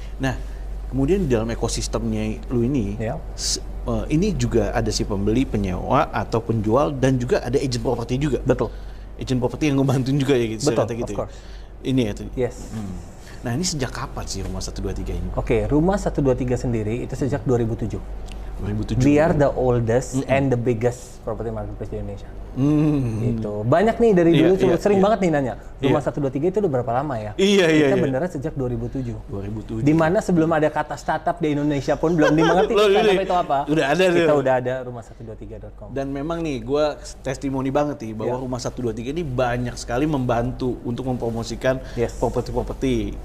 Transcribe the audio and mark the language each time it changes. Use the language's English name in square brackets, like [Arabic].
[Indonesian] Nah, kemudian di dalam ekosistemnya lu ini, ini juga ada si pembeli, penyewa atau penjual, dan juga ada agent properti juga. Betul. Agent properti yang ngebantuin juga ya gitu. Betul, gitu [English] of course. [Indonesian] Ini ya. [English] Yes. [Indonesian] Nah, ini sejak kapan sih Rumah 123 ini? Oke, Rumah 123 sendiri itu sejak 2007. 2007. [English] We are the oldest and the biggest property marketplace [Indonesian] di Indonesia. Itu banyak nih dari dulu, sering banget nih nanya. Rumah 123 itu udah berapa lama ya? Kita beneran sejak 2007. 2007. Dimana sebelum ada kata startup di Indonesia pun belum dimengerti startup itu apa. Udah ada. Kita udah ada rumah123.com. Dan memang nih, gue testimoni banget nih bahwa Rumah 123 ini banyak sekali membantu untuk mempromosikan properti-properti.